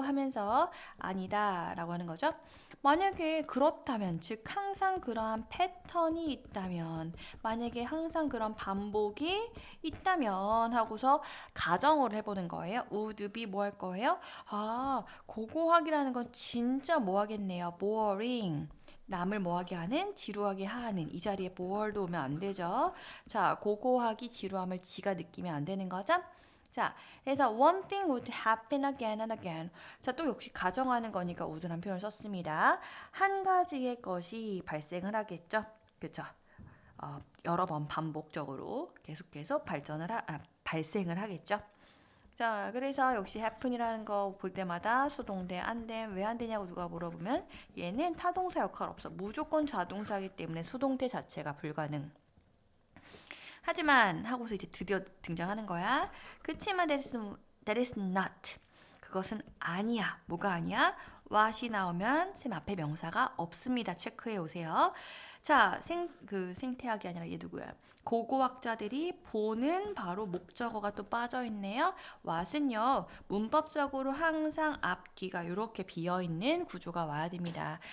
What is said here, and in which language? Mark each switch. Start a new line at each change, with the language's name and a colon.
Korean: 하면서 아니다 라고 하는 거죠. 만약에 그렇다면, 즉 항상 그러한 패턴이 있다면, 만약에 항상 그런 반복이 있다면 하고서 가정을 해보는 거예요. would be 뭐 할 거예요? 고고학이라는 건 진짜 뭐 하겠네요. boring. 남을 뭐하게 하는? 지루하게 하는. 이 자리에 bored도 오면 안 되죠. 자, 고고학이 지루함을 지가 느끼면 안 되는 거죠. 자, 그래서
English: one thing would happen again and again.
Korean: 자, 또 역시 가정하는 거니까 would란 표현을 썼습니다. 한 가지의 것이 발생을 하겠죠. 그렇죠? 여러 번 반복적으로 계속 발생을 하겠죠. 자, 그래서 역시 happen이라는 거 볼 때마다 수동태 안 됨, 왜 안 되냐고 누가 물어보면 얘는 타동사 역할 없어. 무조건 자동사이기 때문에 수동태 자체가 불가능. 하지만 하고서 이제 드디어 등장하는 거야. 그치만
English: that is not.
Korean: 그것은 아니야. 뭐가 아니야? what이 나오면 쌤 앞에 명사가 없습니다. 체크해 오세요. 자, 생태학이 아니라 얘 누구야? 고고학자들이 보는 바로 목적어가 또 빠져있네요. what은요, 문법적으로 항상 앞뒤가 이렇게 비어있는 구조가 와야 됩니다.